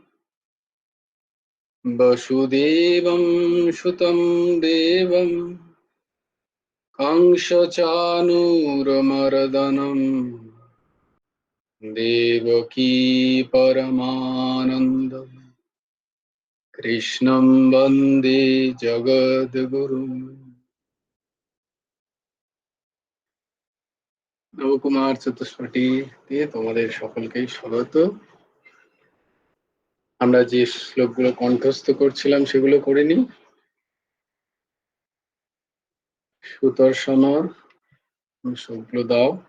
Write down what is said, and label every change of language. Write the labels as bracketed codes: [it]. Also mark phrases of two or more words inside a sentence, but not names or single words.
[sa] वसुदेवं सुतं देवं कंसचानूरमर्दनं देवकी परमानन्दं कृष्णं वन्दे जगद्गुरुम्। [bn] নবকুমার চতুষ্পাঠীতে তোমাদের সকলকেই স্বাগত। আমরা যে শ্লোকগুলো কণ্ঠস্থ করছিলাম সেগুলো করে নিই। সুদর্শন শ্লোকগুলো দাও।